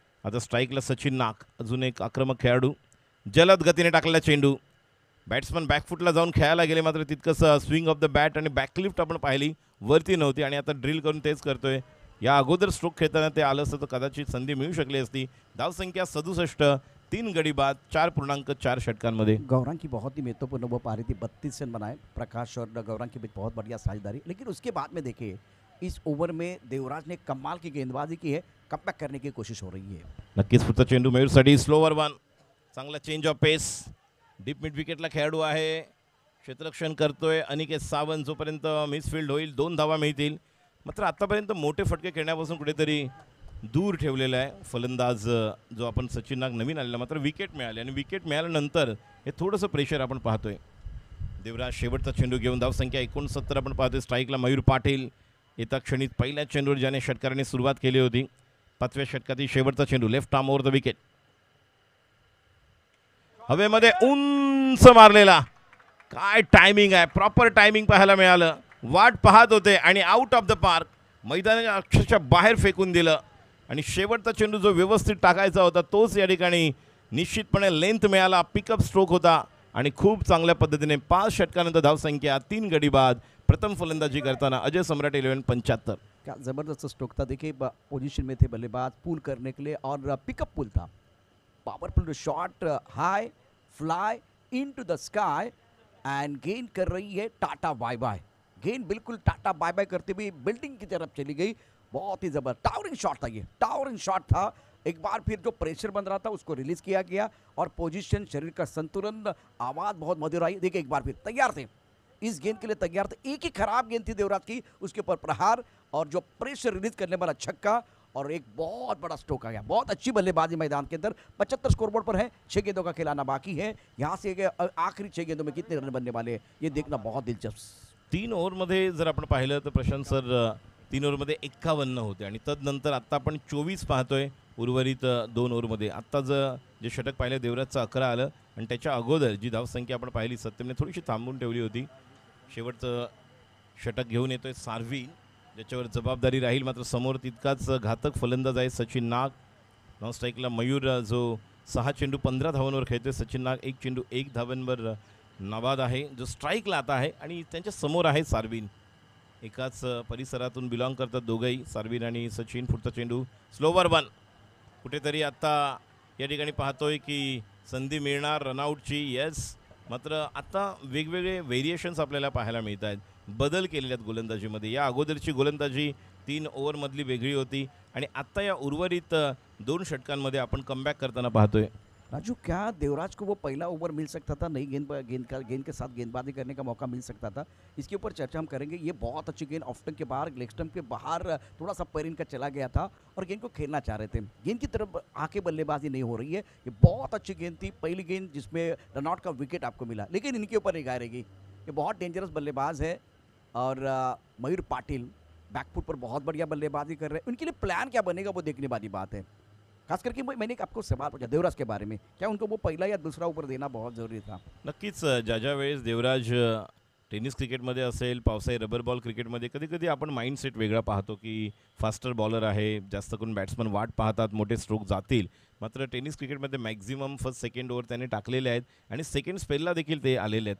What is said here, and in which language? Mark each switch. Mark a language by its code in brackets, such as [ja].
[mr] आता स्ट्राईकला सचिन नाग, अजून एक आक्रमक खेळाडू, जलद गतीने टाकलेला चेंडू, बॅट्समन बॅकफुटला जाऊन खेळायला गेले, मात्र तितकंसं स्विंग ऑफ द बॅट आणि बॅकलिफ्ट आपण पाहिली वरती नव्हती आणि आता ड्रिल करून तेच करतोय. या अगोदर स्ट्रोक खेळताना ते आलं असतं तर कदाचित संधी मिळू शकली असती. धावसंख्या 67, 3 गडी बाद 4.4 षटकांमध्ये. [hi] गौरांग की बहुत ही महत्वपूर्ण वो पारी थी, 32 रन बनाए प्रकाश और गौरांग के बीच बहुत बढ़िया साझेदारी। लेकिन उसके बाद में देखिए इस ओवर में देवराज ने कमाल की गेंदबाजी की है, कमबॅक करने की कोशिश हो रही है। [mr] नक्कीच पुढचा चेंडू मयूरसाठी स्लोवर वन. चांगला change of Paes. Deep mid विकेटला खेळाडू आहे, क्षेत्ररक्षण करतोय अनिकेत सावंत. जोपर्यंत मिसफिल्ड होईल 2 धावा मिळतील. मात्र आतापर्यंत मोठे फटके खेळण्यापासून कुठेतरी दूर ठेवलेला आहे फलंदाज जो आपण सचिन नाग नवीन आलेला. मात्र विकेट मिळाली आणि विकेट मिळाल्यानंतर हे थोडंसं प्रेशर आपण पाहतोय. देवराज शेवटचा चेंडू घेऊन धावसंख्या 69 आपण पाहतोय. स्ट्राईकला मयूर पाटील. येत्या क्षणी पहिल्या चेंडूवर ज्याने षटकाराने सुरुवात केली होती. 5व्या षटकातील शेवटचा चेंडू left arm over the wicket. हवेमध्ये उंच मारलेला. काय टायमिंग आहे, प्रॉपर टायमिंग पाहायला मिळालं. वाट पाहत होते आणि आउट ऑफ द पार्क मैदानाच्या अक्षरशः बाहेर फेकून दिलं. आणि शेवटचा चेंडू जो व्यवस्थित टाकायचा होता तोच या ठिकाणी निश्चितपणे लेंथ मिळाला. पिकअप स्ट्रोक होता आणि खूप चांगल्या पद्धतीने 5 षटकानंतर धावसंख्या 3 गडी बाद. प्रथम फलंदाजी करताना अजय सम्राट 11-75. [hi] क्या ज़बरदस्त स्ट्रोक था। देखिए पोजीशन में थे बल्लेबाज पुल करने के लिए और पिकअप पुल था। Powerful shot, [en] high fly into the sky and [hi] गेंद कर रही है टाटा बाय बाय। गेंद बिल्कुल टाटा बाय बाय करते हुए बिल्डिंग की तरफ चली गई। बहुत ही जबरदस्त टावरिंग शॉट था, ये टावरिंग शॉट था। एक बार फिर जो प्रेशर बन रहा था उसको रिलीज किया गया और पोजीशन, शरीर का संतुलन, आवाज़ बहुत मधुर आई। देखिए एक बार फिर तैयार थे, इस गेंद के लिए तैयार थे। एक ही खराब गेंद थी देवराज की, उसके ऊपर प्रहार और जो प्रेशर रिलीज करने वाला छक्का और एक बहुत बड़ा स्ट्रोक आ गया। बहुत अच्छी बल्लेबाजी मैदान के अंदर। 75 स्कोरबोर्ड पर है, 6 गेंदों का खिलाना बाकी है। यहाँ से आखिरी 6 गेंदों में कितने रन बनने वाले हैं ये देखना बहुत दिलचस्प। [mr] 3 ओव्हरमध्ये जर आपण पाहिलं तर प्रशांत सर 3 ओव्हरमध्ये 51 होते आणि तदनंतर आत्ता आपण 24 पाहतोय उर्वरित 2 ओव्हरमध्ये. आत्ता जे षटक पाहिलं देवराजचं 11 आलं आणि त्याच्या अगोदर जी धावसंख्या आपण पाहिली सत्यमने थोडीशी थांबवून ठेवली होती. शेवटचं षटक घेऊन येतोय सार्वी, ज्याच्यावर जबाबदारी राहील. मात्र समोर तितकाच घातक फलंदाज आहे सचिन नाग. नॉन स्ट्राईकला मयूर जो 6 चेंडू 15 धावांवर खेळतोय. सचिन नाग 1 चेंडू 1 धावांवर नाबाद आहे, जो स्ट्राईकला आता आहे. आणि त्यांच्या समोर आहे सार्विन. एकाच परिसरातून बिलॉंग करतात दोघंही, सार्विन आणि सचिन. पुढचा चेंडू स्लोवर वन. कुठेतरी आता या ठिकाणी पाहतोय की संधी मिळणार रनआउटची. येस, मात्र आता वेगवेगळे व्हेरिएशन्स आपल्याला पाहायला मिळत आहेत. बदल केलेले आहेत गोलंदाजीमध्ये. या अगोदरची गोलंदाजी 3 ओव्हरमधली वेगळी होती आणि आत्ता या उर्वरित 2 षटकांमध्ये आपण कमबॅक करताना पाहतोय. [hi] राजू, क्या देवराज को वो पहला ओवर मिल सकता था? नई गेंद के साथ गेंदबाजी करने का मौका मिल सकता था। इसके ऊपर चर्चा हम करेंगे। ये बहुत अच्छी गेंद ऑफ स्टंप के बाहर, लेग स्टंप के बाहर थोड़ा सा पैर इनका चला गया था और गेंद को खेलना चाह रहे थे। गेंद की तरफ आके बल्लेबाजी नहीं हो रही है। ये बहुत अच्छी गेंद थी, पहली गेंद जिसमें रनआउट का विकेट आपको मिला, लेकिन इनके ऊपर निगाह रहेगी। ये बहुत डेंजरस बल्लेबाज है और मयूर पाटिल बैकफुट पर बहुत बढ़िया बल्लेबाजी कर रहे हैं। उनके लिए प्लान क्या बनेगा वो देखने वाली बात है। खास करके मैंने आपको सवाल पूछा देवराज के बारे में, क्या उनको वो पहला या दूसरा ओवर देना बहुत ज़रूरी था? [mr] नक्कीच ज्या वेळेस देवराज टेनिस क्रिकेटमध्ये असेल, पावसाळी रबर बॉल क्रिकेटमध्ये कधी कधी आपण माइंडसेट वेगळा पाहतो की फास्टर बॉलर आहे, जास्त करून बॅट्समन वाट पाहतात मोठे स्ट्रोक जातील. मात्र टेनिस क्रिकेटमध्ये मॅक्झिमम फर्स्ट सेकंड ओव्हर त्याने टाकलेले आहेत आणि सेकंड स्पेलला देखील ते आलेले आहेत.